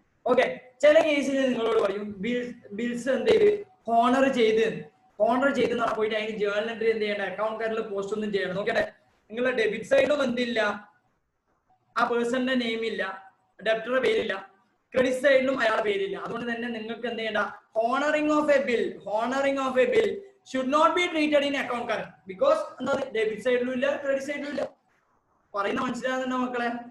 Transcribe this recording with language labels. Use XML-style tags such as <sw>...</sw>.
<ml>Okay, ചില കേസിൽ നിങ്ങളോട് പറയും ബിൽസ് എന്ത് ചെയ്ത് ഹോണർ ചെയ്ത് പോയിട്ട് അതിന് ജേർണൽ എൻട്രി എന്ത് ചെയ്യണ്ട? അക്കൗണ്ട് കാർഡിൽ പോസ്റ്റ് ഒന്നും ചെയ്യണം. നോക്കട്ടെ, നിങ്ങളുടെ ഡെബിറ്റ് സൈഡും എന്തില്ല? ആ പേഴ്സണിന്റെ നെയിം ഇല്ല, ഡെപ്റ്ററുടെ പേരില്ല. ക്രെഡിറ്റ് സൈഡിലും അയാളുടെ പേരില്ല. അതുകൊണ്ട് തന്നെ നിങ്ങൾക്ക് എന്ത് ചെയ്യണ്ട?</ml> <en>honouring of a bill should not be treated in account current because</en> <ml>എന്താ? ഡെബിറ്റ് സൈഡിലും ഇല്ല, ക്രെഡിറ്റ് സൈഡിലും ഇല്ല. പറയുന്ന മനസ്സിലാകുന്നുണ്ടോ മക്കളെ?</ml>